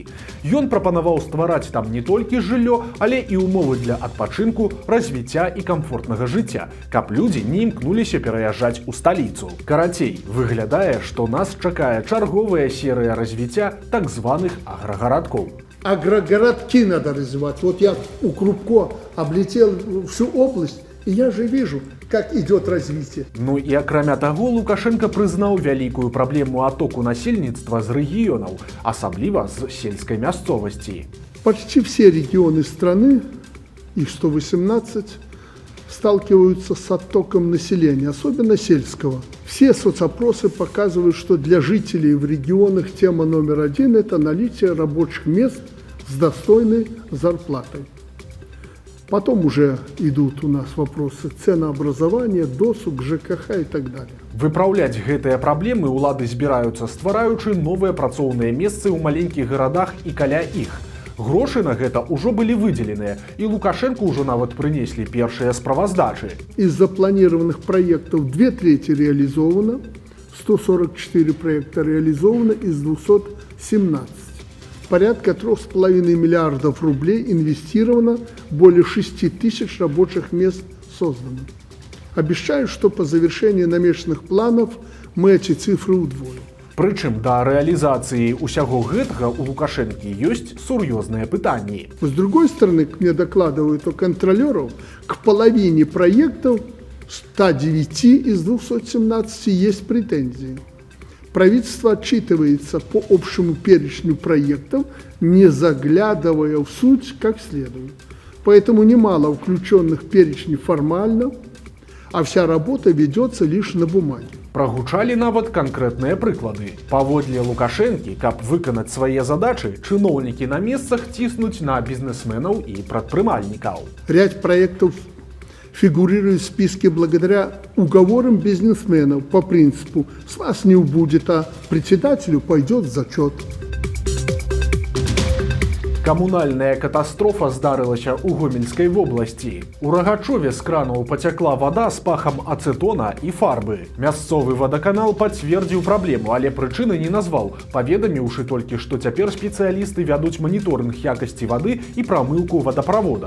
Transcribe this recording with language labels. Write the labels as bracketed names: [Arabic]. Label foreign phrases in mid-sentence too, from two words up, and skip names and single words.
[Belarusian] Ён прапанаваў ствараць там не толькі жыллё, але і ўмовы для адпачынку, развіцця і камфортнага жыцця, каб людзі не імкнуліся пераязджаць у сталіцу. Карацей, выглядае, што нас чакае чарговая серыя развіцця так званых аграгарадкоў. [Russian] Агрогородки надо развивать. Вот я у Крупко облетел всю область, и я же вижу, как идет развитие. [Belarusian] Ну і акрамя таго, Лукашенко прызнаў вялікую праблему атоку насельніцтва з рэгіёнаў, асабліва з сельскай мясцовасці. [Russian] Почти все регионы страны, их 118, сталкиваются с оттоком населения, особенно сельского. Все соцопросы показывают, что для жителей в регионах тема номер один – это наличие рабочих мест с достойной зарплатой. Потом уже идут у нас вопросы ценообразования, досуг, ЖКХ и так далее. [Belarusian] Выпраўляць гэтыя праблемы ўлады збіраюцца, ствараючы новыя працоўныя месцы ў маленькіх гарадах і каля іх. Грошы на гэта ўжо былі выдзеленыя, і Лукашенко ўжо нават прынеслі першыя справаздачы. [Russian] Из запланированных проектов 2/3 реализовано, 144 проекта реализовано из 217. Порядка 3,5 миллиардов рублей инвестировано, более 6 тысяч рабочих мест создано. Обещаю, что по завершении намеченных планов мы эти цифры удвоим. [Belarusian] Прычым да рэалізацыі ўсяго гэтага у Лукашэнкі ёсць сур'ёзныя пытанні. [Russian] С другой стороны, мне докладывают о контролеров, к половине проектов 109 из 217 есть претензии. Правительство отчитывается по общему перечню проектов, не заглядывая в суть как следует. Поэтому немало включенных в перечни формально, а вся работа ведется лишь на бумаге. [Belarusian] Прагучалі нават канкрэтныя прыклады. Паводле Лукашэнкі, каб выканаць свае задачы, чыноўнікі на месцах ціснуць на бізнесменаў і прадпрымальнікаў. [Russian] Ряд проектов фигурирует в списке благодаря уговорам бизнесменов по принципу «с вас не убудет, а председателю пойдет зачет». [Belarusian] Камунальная катастрофа здарылася ў Гомельскай вобласці. У Рагачове з кранаў пацякла вада з пахам ацетона і фарбы. Мясцовы вадаканал пацвердзіў праблему, але прычыны не назваў, паведаміўшы толькі, што цяпер спецыялісты вядуць маніторынг якасці вады і прамыўку вадаправода.